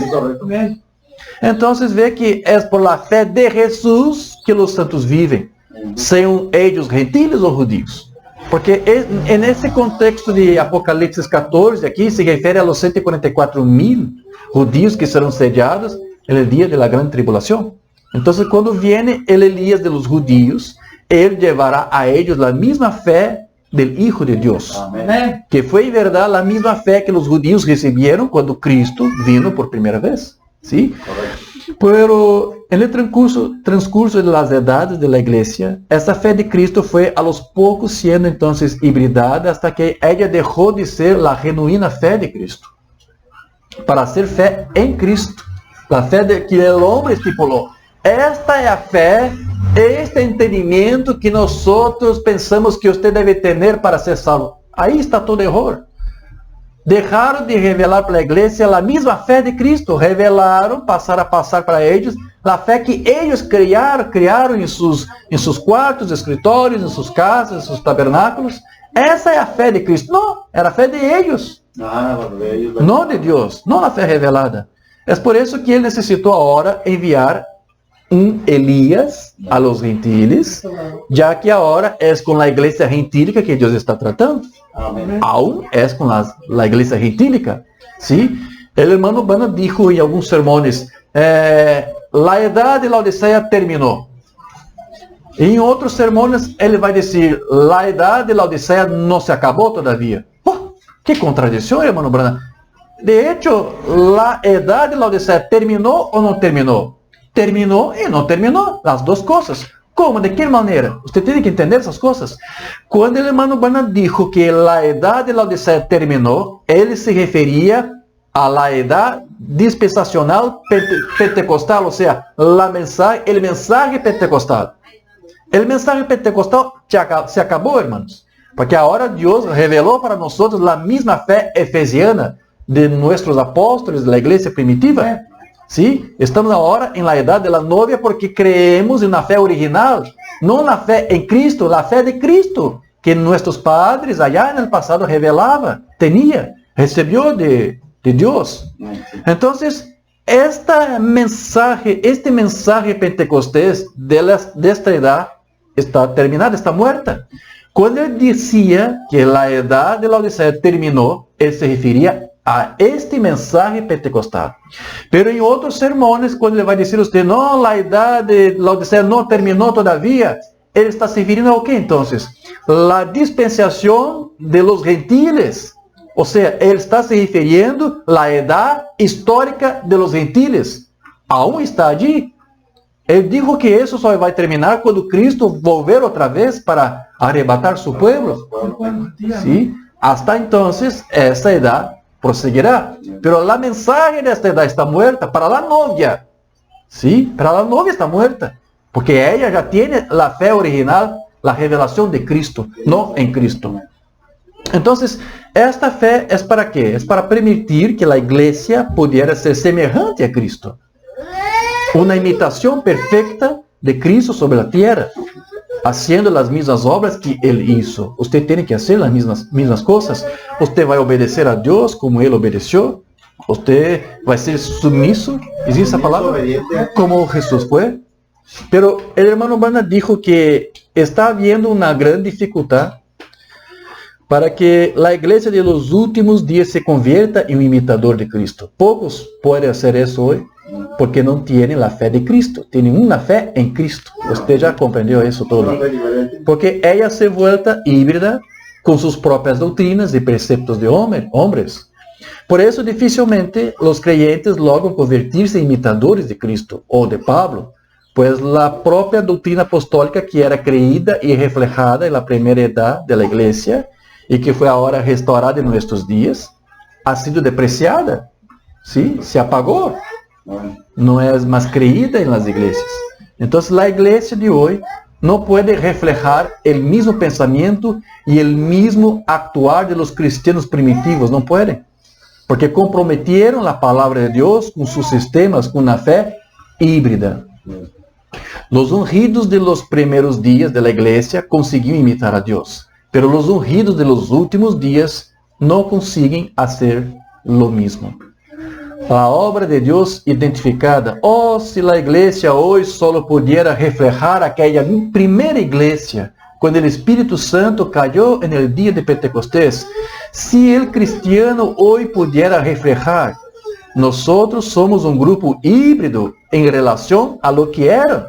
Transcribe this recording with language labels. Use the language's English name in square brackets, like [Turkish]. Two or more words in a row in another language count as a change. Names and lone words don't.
[Portuguese] Então, vê que é [Spanish] por la [Portuguese] fé de Jesus que os santos vivem, sejam eles gentiles ou judios. Porque nesse contexto de Apocalipse 14, aqui se refere a [Spanish] los 144.000 judios [Portuguese] que serão sediados no dia da grande tribulação. Então, quando [Spanish] viene el Elías de los judíos, [Portuguese] ele levará a eles a mesma fé [Spanish] del Hijo [Portuguese] de Deus. Amém. Que foi, em verdade, a mesma fé que os judios receberam quando Cristo vino por primeira vez. [Spanish] ¿Sí? Pero en el transcurso de las edades de la iglesia, esta fe de Cristo fue a los pocos siendo entonces hibridada hasta que ella dejó de ser la genuina fe de Cristo para ser fe en Cristo. La fe de que el hombre estipuló. [Portuguese] Esta é a fé, este entendimento que nós pensamos que você deve ter para ser salvo. Aí está todo erro. Deixaram de revelar para a igreja a mesma fé de Cristo. Revelaram, passaram a passar para eles a fé que eles criaram em seus quartos, escritórios, em suas casas, em seus tabernáculos. Essa é a fé de Cristo. Não, era a fé de eles. Não de Deus, não a fé revelada. É por isso que ele necessitou agora enviar Elías a [Spanish] los gentiles, [Portuguese] já que agora é com a igreja gentílica que Deus está tratando. Amém. Aún é com a igreja gentílica. [Spanish] ¿Sí? El hermano Bana dijo [Portuguese] em alguns sermões, a edad de Laodiceia terminou. Em outros sermões ele vai dizer, a edad de Laodiceia não se acabou todavia. Oh, que contradição, [Spanish] hermano Bana. De hecho, [Portuguese] a edad de Laodiceia terminou ou não terminou? Terminou e não terminou, as duas coisas. Como? De que maneira? Você tem que entender essas coisas. Quando o irmão Bana dijo que a edad de Laodiceia terminou, ele se referia a [Spanish] la edad dispensacional pentecostal, [Portuguese] ou seja, o mensaje pentecostal. O mensaje pentecostal se acabou, irmãos. Porque agora Deus revelou para nós a mesma fé efesiana de nossos apóstolos da igreja primitiva. [Spanish] ¿Sí? Estamos ahora en la edad de la novia porque creemos en la fe original, no la fe en Cristo, la fe de Cristo, que nuestros padres allá en el pasado revelaba, tenía, recibió de Dios. Entonces, este mensaje pentecostés de esta edad está terminada, está muerta. Cuando él decía que la edad de la Odisea terminó, él se refería a este mensaje pentecostal. [Portuguese] Pero em outros sermões, quando ele vai dizer a você, não, a idade de Laodiceia não terminou todavia, ele está se referindo ao que então? A dispensação de [Spanish] los gentiles. [Portuguese] Ou seja, ele está se referindo à idade histórica de [Spanish] los gentiles. Aún está allí. [Portuguese] Ele dijo que isso só vai terminar quando Cristo volver outra vez para arrebatar [Spanish] su pueblo. ¿Sí? Hasta entonces, [Portuguese] essa idade prosseguirá, [Spanish] pero la mensaje de esta edad está muerta para la novia, ¿sí? Para la novia está muerta, porque ella ya tiene la fe original, la revelación de Cristo, no en Cristo. Entonces, esta fe es para qué? Es para permitir que la iglesia pudiera ser semejante a Cristo, una imitación perfecta de Cristo sobre la tierra, haciendo [Portuguese] as mesmas obras que ele [Spanish] hizo. [Portuguese] Você tem que fazer as mesmas coisas. Você vai obedecer a Deus como ele obedeceu. Você vai ser submisso. Existe essa palavra? Como Jesus foi. [Spanish] Pero el hermano Bana dijo que está habiendo una gran dificultad para que [Portuguese] a igreja [Spanish] de los últimos dias se convierta [Portuguese] em um imitador [Spanish] de Cristo. [Portuguese] Poucos podem fazer isso hoje, porque não têm a fé de Cristo. Têm uma fé em Cristo. Você já compreendeu isso todo? Una fe diferente. Porque ela se volta híbrida com suas próprias doutrinas e preceptos de homens. Por isso, dificilmente os [Spanish] creyentes logran convertir-se [Portuguese] em imitadores de Cristo ou de Pablo, pois a própria doutrina apostólica que era creída e reflejada na primeira idade da igreja e que foi agora restaurada em nossos dias, [Spanish] ha sido depreciada, ¿sí? [Portuguese] Se apagou, não é mais creída nas igrejas. Então, a igreja de hoje não pode reflejar o mesmo pensamento e o mesmo actuar de [Spanish] los cristianos primitivos, [Portuguese] não podem, porque comprometeram a palavra de Deus com seus sistemas, com uma fé híbrida. [Spanish] Los ungidos de los primeros días de la iglesia consiguió imitar a Dios, pero los ungidos de los últimos días no consiguen hacer lo mismo. La obra de Dios identificada, si la iglesia hoy solo pudiera reflejar aquella primera iglesia, cuando el Espíritu Santo cayó en el día de Pentecostés, si el cristiano hoy pudiera reflejar, nosotros somos un grupo híbrido en relación a lo que era.